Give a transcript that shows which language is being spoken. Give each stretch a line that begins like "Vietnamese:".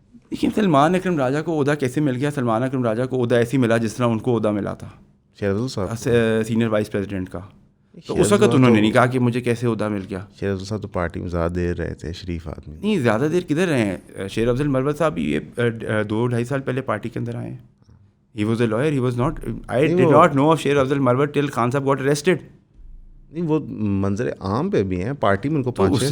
Urdu: لیکن سلمان اکرم راجہ کو عہدہ کیسے مل گیا؟ سلمان اکرم راجہ کو عہدہ ایسے ملا جس طرح ان کو عہدہ ملا تھا شیر افضل صاحب سینئر وائس پریزیڈنٹ کا. تو اس وقت انہوں نے نہیں کہا کہ مجھے کیسے عہدہ مل گیا. شیر افضل صاحب تو پارٹی میں زیادہ دیر رہے تھے, شریف آدمی. نہیں زیادہ دیر کدھر رہے ہیں, شیر افضل مروت صاحب بھی یہ 2-2.5 سال پہلے پارٹی کے اندر آئے ہیں.
English: He was a lawyer, he was not, I did not know of Sher Afzal Marwat till Khan Sahab got arrested.
Urdu: نہیں وہ منظر عام پہ بھی ہیں, پارٹی میں ان کو 5-6